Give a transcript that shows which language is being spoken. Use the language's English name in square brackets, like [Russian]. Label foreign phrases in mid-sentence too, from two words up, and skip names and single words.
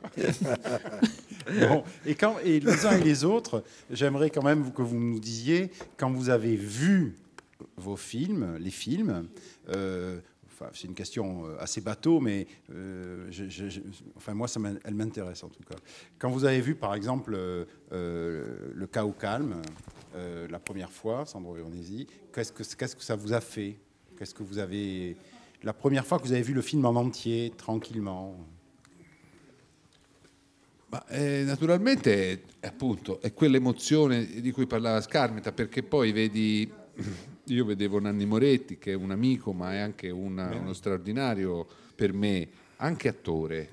[French] Bon, et les uns et les autres, j'aimerais quand même que vous nous disiez, quand vous avez vu vos films, les films, c'est une question assez bateau, mais moi, elle m'intéresse en tout cas. Quand vous avez vu, par exemple, Le Chaos calme, la première fois, Sandro Veronesi, qu'est-ce que ça vous a fait? Qu'est-ce que vous avez... La première fois que vous avez vu le film en entier, tranquillement? [Italian] Ma, naturalmente, appunto, è quell'emozione di cui parlava Scarmeta, perché poi vedi, io vedevo Nanni Moretti, che è un amico, ma è anche uno straordinario, per me, anche attore.